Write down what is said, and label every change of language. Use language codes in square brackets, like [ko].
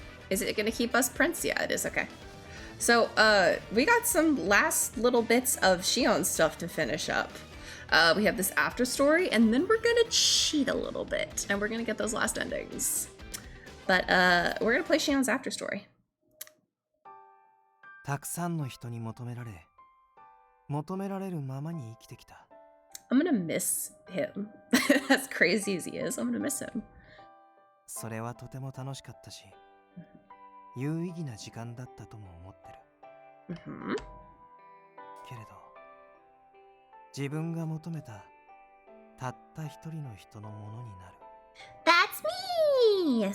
[en] Is it gonna keep us Prince? Yeah, it is. Okay. So, we got some last little bits of Shion stuff to finish up. We have this after story, and then we're gonna cheat a little bit, and we're gonna get those last endings. But, we're gonna play Shion's after story. [ja] たくさんの人に求められるままに生きてきた。 [en] I'm gonna miss him. As crazy as he is, I'm gonna miss him. [ja] それはとても楽しかったし、有意義な時間だったとも思ってる。けれど、自分が求めたたった一人の人のものになる。 [en] That's me!